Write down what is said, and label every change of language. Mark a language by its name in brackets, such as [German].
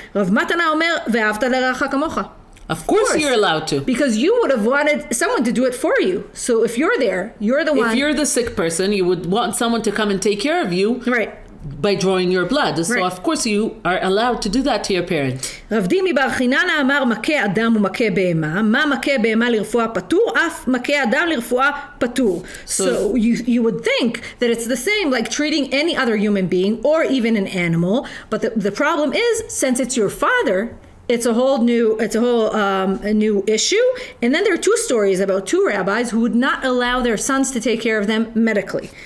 [Hebrew] Rav Matana omer ve'avta l'reacha kamocha. [English] Of course you're allowed to. Because you would have wanted someone to do it for you. So if you're there, you're the one. If you're the sick person, you would want someone to come and take care of you. By drawing your blood. So of course you are allowed to do that to your parents. [Hebrew] רב דימי בר חיננה אמר מכה אדם ומכה בהמה, מה מכה בהמה לרפואה פטור, אף מכה אדם לרפואה פטור. [English] So you would think that it's the same like treating any other human being or even an animal, but the problem is, since it's your father, it's a whole new issue. And then there are 2 stories about 2 rabbis who would not allow their sons to take care of them medically.